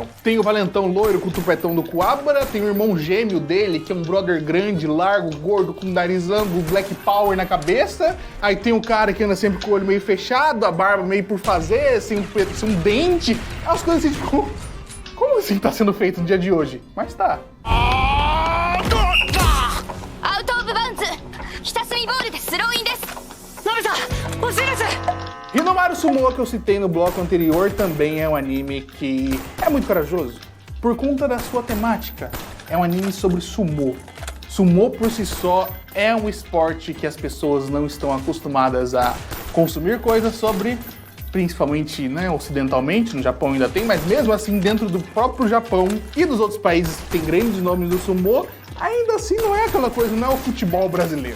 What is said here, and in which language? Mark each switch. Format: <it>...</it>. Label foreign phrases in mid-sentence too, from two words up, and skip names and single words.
<pt>Tem o valentão loiro com o tupetão do Kuwabara, tem o irmão gêmeo dele, que é um brother grande, largo, gordo, com nariz ângulo,</pt> <en>black power</en> <pt>na cabeça. Aí tem o cara que anda sempre com o olho meio fechado, a barba meio por fazer, sem um dente. As coisas assim, tipo, como assim tá sendo feito no dia de hoje? Mas tá.</pt> <en>Out of bounds!</en> <ja>ヒタスミボールでスローインです! ナベさん、惜しいです!</ja> <pt>Hinomaru Sumo, que eu citei no bloco anterior, também é um anime que é muito corajoso por conta da sua temática. É um anime sobre sumo. Sumo por si só é um esporte que as pessoas não estão acostumadas a consumir coisas sobre, principalmente, né, ocidentalmente, no Japão ainda tem, mas mesmo assim dentro do próprio Japão e dos outros países que tem grandes nomes do sumo, ainda assim não é aquela coisa, não é o futebol brasileiro.</pt>